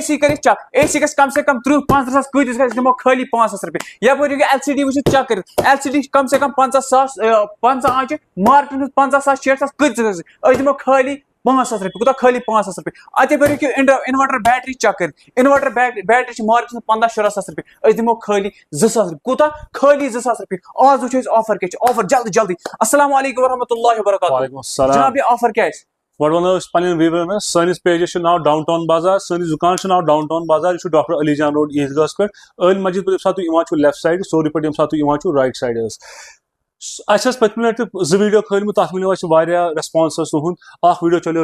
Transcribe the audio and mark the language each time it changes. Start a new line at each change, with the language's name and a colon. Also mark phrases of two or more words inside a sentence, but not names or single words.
Kashmiri: سی کٔرِتھ چیک اے سی گژھِ کم سے کم 30-35 ساس کۭتِس گژھِ دِمو خٲلی 5,000 رۄپیہِ یپٲرۍ ہیٚکِو ایل سی ڈی وٕچھِتھ چیک کٔرِتھ ایل سی ڈی کم سے کم 50 آنچہِ مارکیٹس منٛز 50,000 60,000 کۭتِس گژھِ أسۍ دِمو خٲلی 5,000 رۄپیہِ کوٗتاہ خٲلی 5,000 رۄپیہِ اَتھ یپٲرۍ ہیٚکِو
English: inverter battery
Kashmiri: چیک کٔرِتھ
English: inverter battery
Kashmiri: چھِ مارکیٹس منٛز 15-16 ساس رۄپیہِ أسۍ دِمو خٲلی 2,000 رۄپیہِ کوٗتاہ خٲلی 2,000 رۄپیہِ آز وٕچھو أسۍ آفر کیٛاہ چھِ آفر جلدی
Arabic: السلام علیکم ورحمۃ اللہ وبرکاتہ
Kashmiri: جناب یہِ آفر کیٛاہ آسہِ گۄڈٕ وَنو أسۍ پنٕنٮ۪ن ویورَن سٲنِس پیجَس چھُ ناو ڈاوُن ٹاوُن بازار سٲنِس دُکانَس چھُ ناو ڈاوُن ٹاوُن بازار یہِ چھُ ڈاکٹر علی جان روڈ عیٖدگاہَس پٮ۪ٹھ عٲلۍ مسجد پٮ۪ٹھ ییٚمہِ ساتہٕ تُہۍ یِوان چھُو
English: left side
Kashmiri: سورُے پٲٹھۍ ییٚمہِ ساتہٕ تُہۍ یِوان چھُو
English: right side
Kashmiri: حظ اَسہِ ٲس پٔتمہِ لَٹہِ تہِ 2 ویٖڈیو کھٲلمٕتۍ تَتھ مِلیو اَسہِ واریاہ ریسپانس حظ تُہُنٛد اکھ ویٖڈیو چلیو